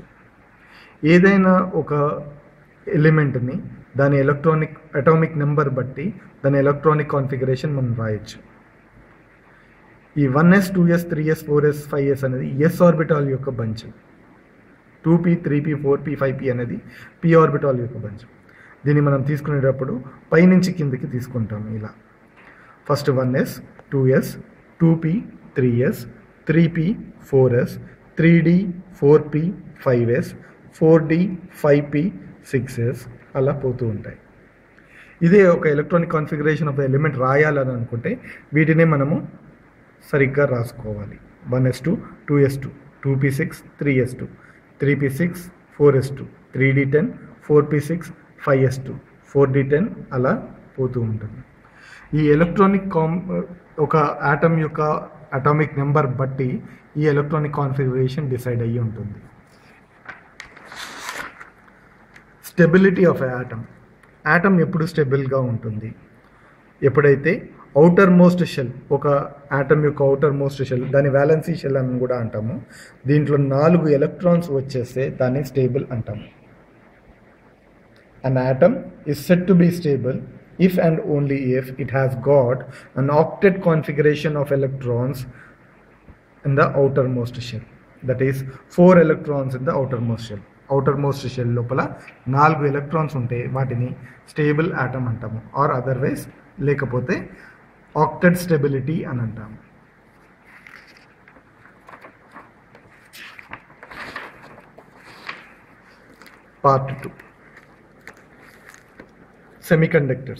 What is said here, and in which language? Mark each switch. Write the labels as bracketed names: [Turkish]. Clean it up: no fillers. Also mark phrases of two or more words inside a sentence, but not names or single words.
[Telugu] ఏదైనా ఒక ఎలిమెంట్ని దాని [English] atomic number [Telugu] బట్టి దాని [English] electronic configuration [Telugu] మనం రాయొచ్చు. ఈ 1s, 2s, 3s, 4s, 5s అనేది [English] s orbital [Telugu] యొక్క బంచ్. 2p, 3p, 4p, 5p అనేది [English] p orbital [Telugu] యొక్క బంచ్. దీన్ని మనం తీసుకునేటప్పుడు పైనుంచి కిందకి తీసుకుంటాము. ఇలా ఫస్ట్ 1s, 2s, 2p, 3s, 3p, 4s, 3d, 4p, 5s, 4d, 5p, 6s అలా పోతూ ఉంటాయి. ఇదే ఒక [English] electronic configuration of the element [Telugu] రాయాలని అనుకుంటే వీటినే మనము సరిగ్గా రాసుకోవాలి. 1s2, 2s2, 2p6, 3s2, 3p6, 4s2, 3d10, 4p6, 5s2, 4d10 అలా పోతూ ఉంటుంది. ఈ ఎలక్ట్రానిక్ ఒక ఆటమ్ యొక్క [English] atomic number [Telugu] బట్టి ఈ [English] electronic configuration decide [Telugu] అయ్యి ఉంటుంది. [English] stability of atom. [Telugu] యాటమ్ ఎప్పుడు స్టెబుల్గా ఉంటుంది? ఎప్పుడైతే [English] outermost shell, [Telugu] ఒక యాటమ్ యొక్క [English] outermost shell, [Telugu] దాని [English] valency shell [Telugu] అని కూడా అంటాము, దీంట్లో 4 ఎలక్ట్రాన్స్ వచ్చేస్తే దాన్ని స్టేబుల్ అంటాము. [English] An atom is said to be stable if and only if it has got an octet configuration of electrons in the outermost shell. That is 4 electrons in the outermost shell. Outermost shell [Telugu] లోపల 4 ఎలక్ట్రాన్స్ ఉంటే వాటిని [English] stable atom [Telugu] అంటాము. [English] or otherwise [Telugu] లేకపోతే [English] octet stability [Telugu] అని అంటాము. [English] part 2, semiconductors.